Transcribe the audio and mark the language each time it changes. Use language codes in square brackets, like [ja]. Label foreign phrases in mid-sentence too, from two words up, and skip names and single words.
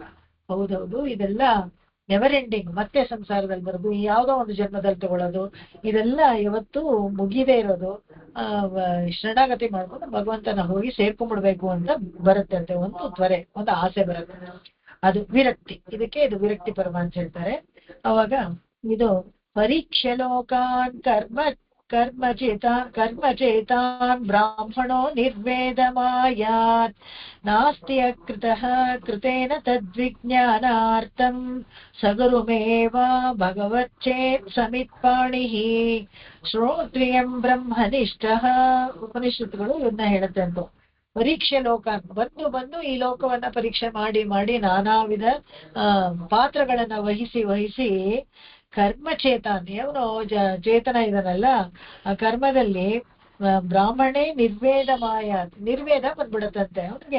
[kn] ಹೌದೌದು, ಇದೆಲ್ಲ [en] never ending, [kn] ಮತ್ತೆ ಸಂಸಾರದಲ್ಲಿ ಬರೋದು, ಯಾವುದೋ ಒಂದು ಜನ್ಮದಲ್ಲಿ ತಗೊಳ್ಳೋದು, ಇದೆಲ್ಲ ಯಾವತ್ತೂ ಮುಗಿದೇ ಇರೋದು. ಶರಣಾಗತಿ ಮಾಡ್ಕೊಂಡು ಭಗವಂತನ ಹೋಗಿ ಸೇರ್ಕೊಂಡ್ಬಿಡ್ಬೇಕು ಅಂತ ಬರುತ್ತೆ ಅಂತೆ ಒಂದು ತ್ವರೆ, ಒಂದು ಆಸೆ ಬರುತ್ತೆ. ಅದು ವಿರಕ್ತಿ. ಇದಕ್ಕೆ ಇದು ವಿರಕ್ತಿ ಪರ್ವ ಅಂತ ಹೇಳ್ತಾರೆ. ಅವಾಗ ಇದು [sa] ಪರೀಕ್ಷೆ ಲೋಕಾನ್ ಕರ್ಮಚೇತಾನ್ ಬ್ರಾಹ್ಮಣೋ ನಿರ್ವೇದಮಾಯಾತ್ ನಾಸ್ತಿ ಅಕೃತಃ ಕೃತೇನ ತದ್ವಿಜ್ಞಾನಾರ್ಥಂ ಸಗುರುಮೇವ ಭಗವಚ್ಚೇತ್ ಸಮಿತ್ಪಾಣಿಃ ಶ್ರೋತ್ರಿಯಂ ಬ್ರಹ್ಮನಿಷ್ಠಃ. [kn] ಉಪನಿಷತ್ತುಗಳು ಇವನ್ನ ಹೇಳುತ್ತೆ ಅಂತ. ಪರೀಕ್ಷೆ ಲೋಕ ಬಂದು ಈ ಲೋಕವನ್ನ ಪರೀಕ್ಷೆ ಮಾಡಿ ನಾನಾ ವಿಧ ಪಾತ್ರಗಳನ್ನ ವಹಿಸಿ ಕರ್ಮಚೇತಾನ್ ಅವನು ಚೇತನ ಇದನಲ್ಲ, ಆ ಕರ್ಮದಲ್ಲಿ [sa] ಬ್ರಾಹ್ಮಣೇ ನಿರ್ವೇದ ಮಾಯಾತ್, [kn] ನಿರ್ವೇದ ಬಂದ್ಬಿಡತ್ತಂತೆ ಅವನಿಗೆ.